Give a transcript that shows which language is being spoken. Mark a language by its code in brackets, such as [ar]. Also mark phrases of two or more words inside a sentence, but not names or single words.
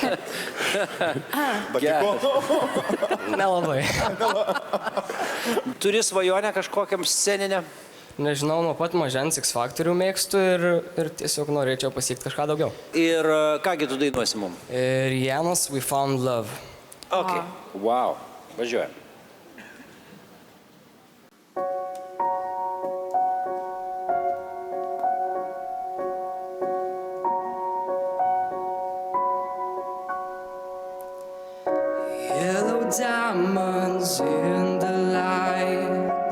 [lt] Patiko? Nelabai. Turi svajonę kažkokiam sceninę? Nežinau, nuo pat mažens X Faktorių mėgstu ir tiesiog norėčiau pasiekti kažką daugiau. Ir kągi tu dainuosi mum? Rihanna's We Found Love. Ok. Wow. Važiuojam. [en] Yellow diamonds in the light.